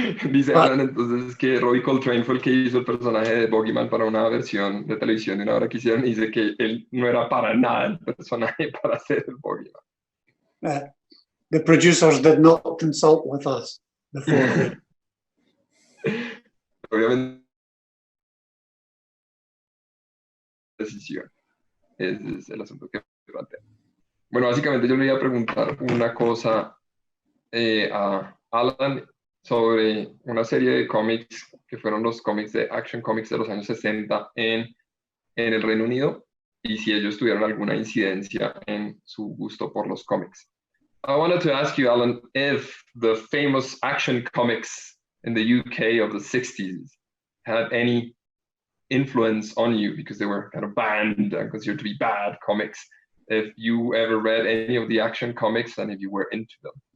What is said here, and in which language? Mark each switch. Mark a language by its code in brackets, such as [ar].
[es] Dice Alan entonces que Robbie Coltrane fue el que hizo el personaje de Bogeyman para una versión de televisión de una hora que hicieron, y dice que él no era para nada el personaje para hacer el Bogeyman. [en] The producers did not consult with us before. [es] Obviamente decisión. Ese es el asunto que plantea. Bueno, básicamente yo le iba a preguntar una cosa a Alan sobre una serie de cómics que fueron los cómics de Action Comics de los años 60 en el Reino Unido, y si ellos tuvieron alguna incidencia en su gusto por los cómics. [en] I wanted to ask you, Alan, if the famous Action Comics in the UK of the 60s had any influence on you, because they were kind of banned and considered to be bad comics. If you ever read any of the Action Comics and if you were into them.